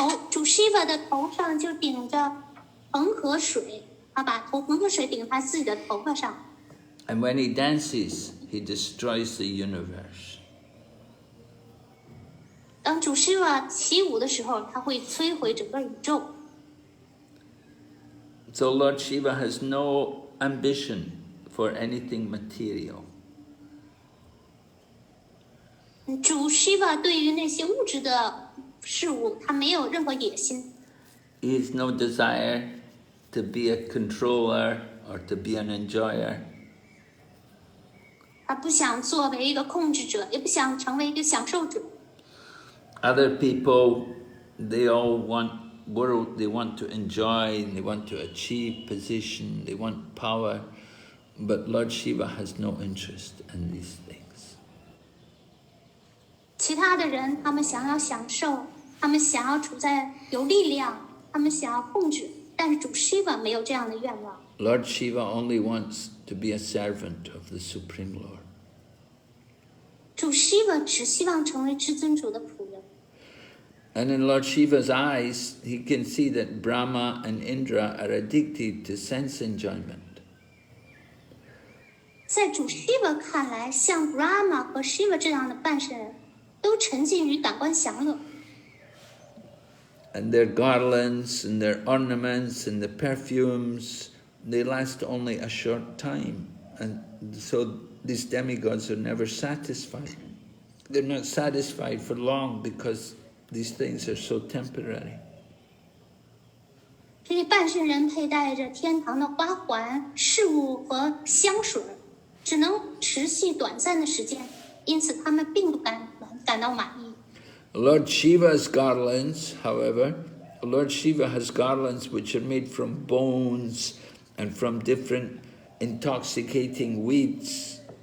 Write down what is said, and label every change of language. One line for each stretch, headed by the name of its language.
Chinese: 主 Shiva 的头上就顶着恒河水，他把恒河水顶在自己的头发上。
English: And when he dances, he destroys the universe.
Chinese: 当主 Shiva 起舞的时候，他会摧毁整个宇宙。
English: So Lord Shiva has no ambition for anything material.
Chinese: 主 Shiva 对于那些物质的事物，他没有任何野心。
English: He has no desire to be a controller or to be an enjoyer.
Chinese: 他不想作为一个控制者，也不想成为一个享受者。
English: Other people, they all want world, they want to enjoy, they want to achieve position, they want power, but Lord Shiva has no interest in these things.
Chinese: 其他的人，他们想要享受，他们想要处在有力量，他们想要控制，但是主 Shiva 没有这样的愿望。
English: Lord Shiva only wants to be a servant of the Supreme Lord.
Chinese: 主 Shiva 只希望成为至尊主的仆人。
English: And in Lord Shiva's eyes, he can see that Brahma and Indra are addicted to sense enjoyment.
Chinese: 在主 Shiva 看来，像 Brahma 和 Shiva 这样的半神人，都沉浸于感官享乐。
English: And their garlands and their ornaments and the perfumes, they last only a short time. And so these demigods are never satisfied. They're not satisfied for long because these things are so temporary.
Chinese: 这些半圣人佩戴着天堂的花环、饰物和香水，只能持续短暂的时间，因此他们并不感到满意。
English: Lord Shiva's garlands, however, Lord Shiva has garlands which are made from bones and from different intoxicating weeds.